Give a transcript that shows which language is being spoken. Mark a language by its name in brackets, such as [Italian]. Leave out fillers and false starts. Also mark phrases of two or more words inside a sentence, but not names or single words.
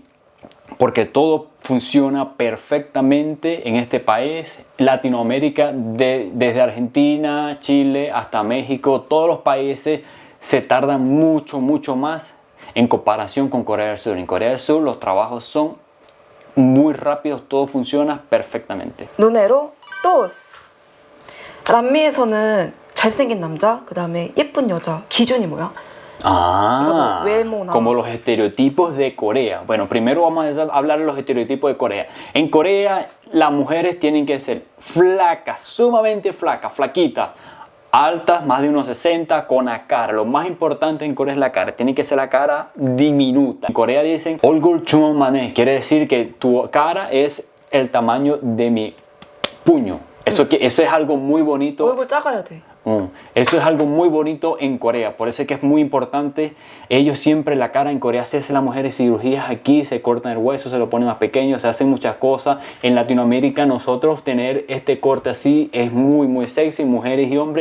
[Spanish] Porque todo funciona perfectamente en este país. Latinoamérica, desde Argentina, Chile, hasta México, todos los países se tardan mucho más en comparación con Corea del Sur. En Corea del Sur los trabajos son muy rápidos, todo funciona perfectamente. Número 2. [Korean] 남미에서는 잘생긴 남자, 그 다음에 예쁜 여자 기준이 뭐야? [Spanish] Como los estereotipos de Corea. Bueno, primero vamos a hablar de los estereotipos de Corea. En Corea las mujeres tienen que ser flacas, sumamente flacas, flaquitas, altas, más de unos 60, con la cara. Lo más importante en Corea es la cara. Tiene que ser la cara diminuta. En Corea dicen [Korean] 얼굴 주먹만해. [Spanish] Quiere decir que tu cara es el tamaño de mi puño. Eso es algo muy bonito. [Korean] 얼굴 작아야 돼. [Spanish] Eso es algo muy bonito en Corea, por eso es que es muy importante. Ellos siempre la cara en Corea se hacen las mujeres cirugías aquí, se cortan el hueso, se lo ponen más pequeño, se hacen muchas cosas. En Latinoamérica nosotros tener este corte así es muy sexy, mujeres y hombres.